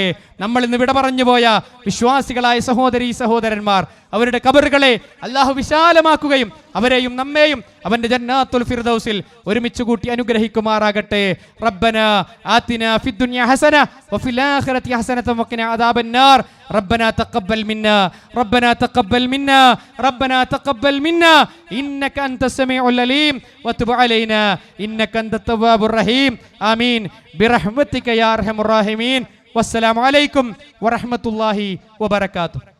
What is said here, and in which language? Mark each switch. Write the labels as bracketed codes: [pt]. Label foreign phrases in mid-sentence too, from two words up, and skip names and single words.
[ml] നമ്മൾ ഇന്ന് വിട പറഞ്ഞു പോയ വിശ്വാസികളായ സഹോദരീ സഹോദരന്മാർ, അവരുടെ ഖബറുകളെ അള്ളാഹു വിശാലമാക്കുകയും അവരെയും നമ്മെയും അവന്റെ ജന്നാത്തുൽ ഫിർദൗസിൽ ഒരുമിച്ച് കൂട്ടി അനുഗ്രഹിക്കുമാറാകട്ടെ. [ar] ربنا آتنا في الدنيا حسنة وفي الآخرة حسنة وقنا عذاب النار. ربنا تقبل منا ربنا تقبل منا ربنا تقبل منا إنك أنت السميع العليم وتب علينا إنك أنت التواب الرحيم آمين برحمتك يا أرحم الراحمين والسلام عليكم ورحمة الله وبركاته.